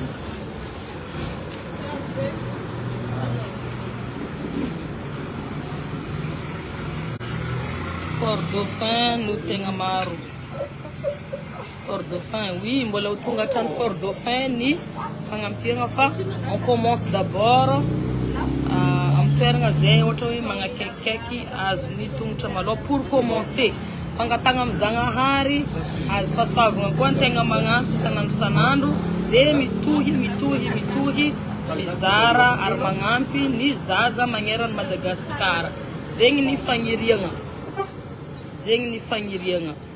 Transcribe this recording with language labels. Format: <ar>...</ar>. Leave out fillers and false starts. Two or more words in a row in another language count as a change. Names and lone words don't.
<mg>Fort Dauphin no tegna maro. Fort Dauphin, oui, mbola ho tonga hatrany Fort Dauphin ny fagnampihagna fa</mg> <fr>on commence d'abord</fr> <mg>amin'ny toerana zay ohatra hoe magnakeikikaiky azo ny tongotra maloha</mg> <fr>pour commencer.</fr> <mg>Fangatagna amin'ny Zagnahary azo fahasoavagna koa ny tegna magnampy isanandro dia mitohy mizara ary magnampy ny zaza magneran'ny Madagascar. Zegny ny fagniriagna. Zegny ny fagniriagna.</mg>